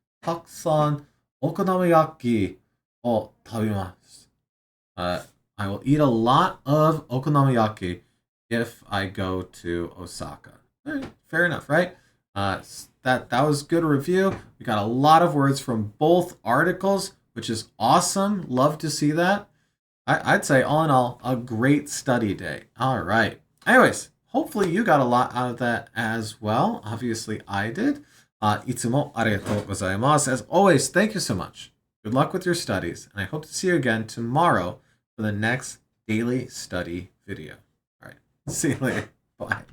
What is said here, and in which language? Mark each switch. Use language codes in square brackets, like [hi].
[ja] たくさんお好み焼きを食べます。 [en] I will eat a lot of okonomiyaki if I go to Osaka. All right, fair enough, right? That was good review. We got a lot of words from both articles, which is awesome. Love to see that. I'd say all in all, a great study day. All right. Anyways, hopefully you got a lot out of that as well. Obviously, I did. [ja] いつもありがとうございます. [en] As always, thank you so much. Good luck with your studies, and I hope to see you again tomorrow for the next daily study video. All right. See you later. Bye.